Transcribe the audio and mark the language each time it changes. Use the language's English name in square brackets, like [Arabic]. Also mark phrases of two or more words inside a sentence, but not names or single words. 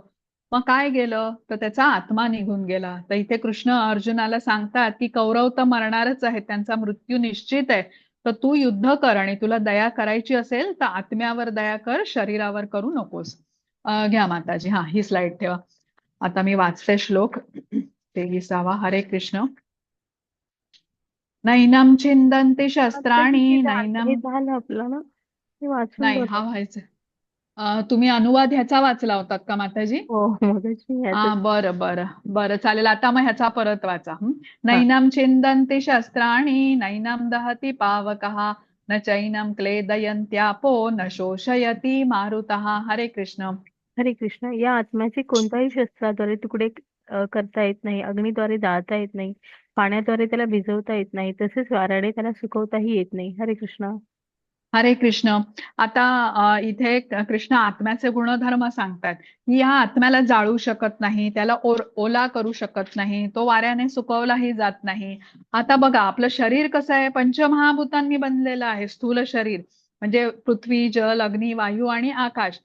[Marathi] मग काय गेलं तर त्याचा आत्मा निघून गेला. तर इथे कृष्ण अर्जुनाला सांगतात, की कौरव तर मरणारच आहेत, त्यांचा मृत्यू निश्चित आहे. तर तू युद्ध कर आणि तुला दया करायची असेल तर आत्म्यावर दया कर, शरीरावर करू नकोस. घ्या माताजी, हा ही स्लाइड ठेवा. आता मी वाचते श्लोक 23. हरे कृष्ण. [Sanskrit] नैनम छिंदन्ति [Marathi] आता तिथे [Sanskrit] शस्त्राणि [Marathi] हे [Sanskrit] नैनम. [Marathi] झालं आपलं ना, ते वाचून नाही, हा बघा. व्हायचं. तुम्ही अनुवाद ह्याचा वाचला होतात का माताजी? हो, मगाशी ह्याच. बरं बरं बरं, चालेल. आता मग ह्याचा परत वाचा. हा. [Sanskrit] नैनम छिंदन्ति शस्त्राणि नैनम दहति पावकः न चैनम क्लेदयन्त्यापो न शोषयति मारुतः. [Marathi] हरे कृष्ण. हरे कृष्ण. या आत्म्याचे कोणत्याही शस्त्राद्वारे तुकडे करता येत नाही, अग्नीद्वारे जाळता येत नाही, पाण्याद्वारे त्याला भिजवता येत नाही, तसेच वाऱ्याने त्याला सुकवताही येत नाही. हरे कृष्ण. हरे कृष्ण. आता इथे कृष्ण आत्म्याचे गुणधर्म सांगतात, की या आत्म्याला जाळू शकत नाही, त्याला ओला करू शकत नाही, तो वाऱ्याने सुकवलाही जात नाही. आता बघा, आपलं शरीर कसं आहे, पंचमहाभूतांनी बनलेलं आहे. स्थूल शरीर म्हणजे पृथ्वी, जल, अग्नी, वायू आणि आकाश.